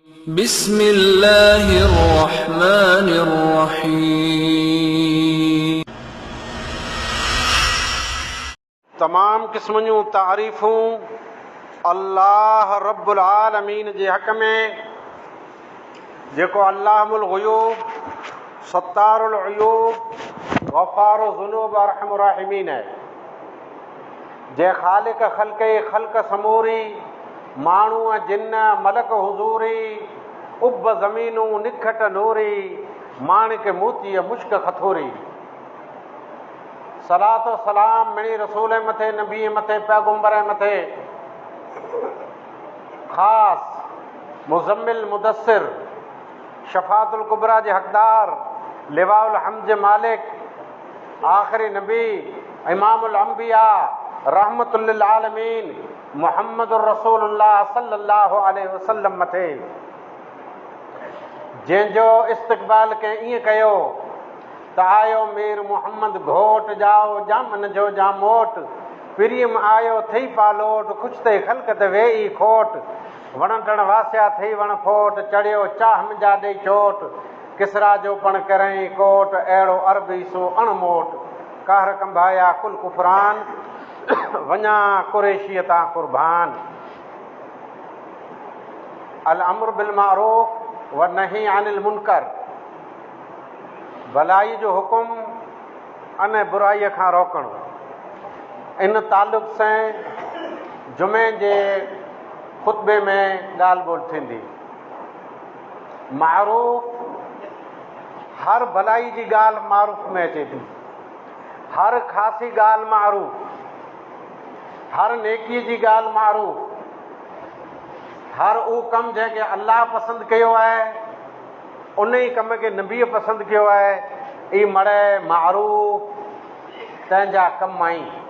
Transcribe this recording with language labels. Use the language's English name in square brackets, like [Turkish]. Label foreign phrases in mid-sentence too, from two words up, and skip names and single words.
[Arabic] बिस्मिल्लाहिर्रहमानिर्रहीम। [Sindhi] तमाम क़िस्म जूं तारीफ़ूं [Arabic] الله رب العالمين [Sindhi] जे हक़ में, जेको [Arabic] علام الغيوب ستار العيوب غفار الذنوب أرحم الراحمين [Sindhi] है। जे ख़ालिक़ ख़ल्क़े ख़ल्क़ समूरी, माण्हू जिन्न मलक हुज़ूरी, उब ज़मीनूं निखट नूरी, माणिक मोती मुश्क खथूरी। सलातो सलाम मिणी रसूल मथे, नबी मथे, पैगंबर मथे, ख़ास [Arabic] مزمل مدثر, الشفاعة الكبرى [Sindhi] जे हक़दार, [Arabic] لواء الحمد [Sindhi] जे मालिक, आख़िरी नबी, [Arabic] إمام الأنبياء, رحمة للعالمين, محمد رسول الله صلى الله عليه وسلم [Sindhi] मथे, जंहिंजो इस्तक़बाल कंहिं ईअं कयो त आयो मीर मुहम्मद घोट जाओ जामन जो जामोट, प्रियम आयो थई पालोट, खुश ते ख़ल्क़ ते वेई खोट, वण टण वासिया थई वण फोट, चढ़ियो चाह मिंजा ॾेई चोट, किसरा जो पण करई कोट, अहिड़ो अरबी सो अणमोट, कहर कंभाया कुल कुफरान, वञा कुरैशीअ तां कुर्बान। [Arabic] الأمر بالمعروف والنهي عن المنكر, [Sindhi] भलाई जो हुकुम अने बुराईअ खां रोकणु। इन तालुक़ सां जुमे जे ख़ुतबे में ॻाल्हि ॿोल थींदी। मारूफ, हर भलाई जी ॻाल्हि मारूफ में अचे थी, हर ख़ासी ॻाल्हि मारूफ, हर नेकीअ जी ॻाल्हि मारूफ, हर उहो कमु जंहिंखे अल्लाह पसंदि कयो आहे, उन ई कम खे नबीअ पसंदि कयो आहे, ई मड़े मारूफ तंहिंजा कम आहिनि।